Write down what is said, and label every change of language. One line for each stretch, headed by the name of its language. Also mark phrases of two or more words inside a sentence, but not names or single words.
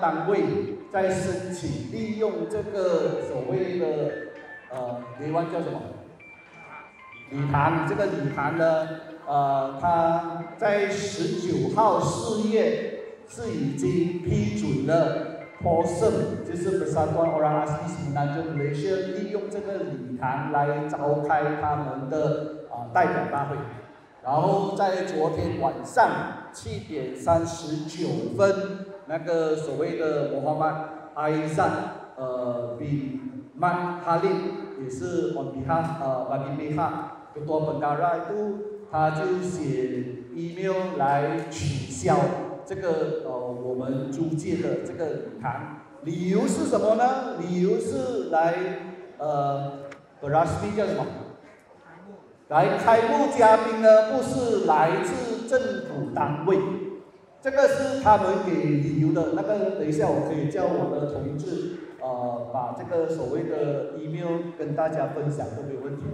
Chinese: 单位在申请利用这个所谓的台湾叫什么礼堂，这个礼堂呢，它在19号4月是已经批准了 Possum， 就是 Persatuan Orang Asli Semenanjung Malaysia 利用这个礼堂来召开他们的代表大会。然后在昨天晚上7点39分，那个所谓的穆罕默德 Aizat bin Mat Khalid，也是
English: on behalf
Malay: bagi pihak ketua bendara itu，
Chinese: 他就写 email 来取消这个我们租借的这个礼堂。理由是什么呢？理由是来berasmi 叫什么？来开幕嘉宾呢，不是来自政府单位，这个是他们给理由的。那个等一下我可以叫我的同志把这个所谓的 email 跟大家分享都没有问题。